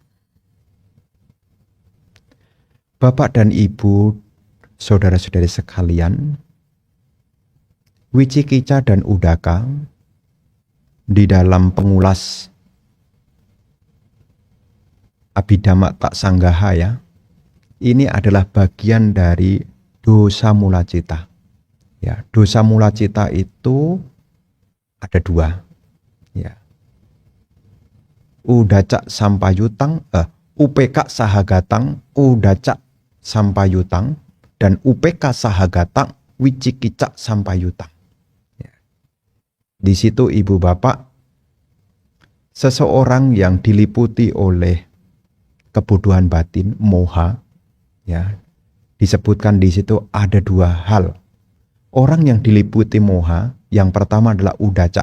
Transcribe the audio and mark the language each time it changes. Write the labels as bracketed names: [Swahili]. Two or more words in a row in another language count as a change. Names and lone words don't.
[Indonesian] Bapak dan Ibu, saudara-saudari sekalian, Wicikica dan Udaka di dalam pengulas Abhidhamma Tak Sanggaha ya, ini adalah bagian dari [Pali] dosa mula cita. [Indonesian] Ya, [Pali] dosa mula cita [Indonesian] itu ada 2. Ya. [Pali] Udaca sampayutang, UPK sahagatang, udaca sampayutang, dan UPK sahagatang, wicikica sampayutang. [Indonesian] Ya. Di situ ibu bapak, seseorang yang diliputi oleh kebodohan batin, moha, ya, disebutkan di situ ada 2 hal. Orang yang diliputi moha, yang pertama adalah udaca.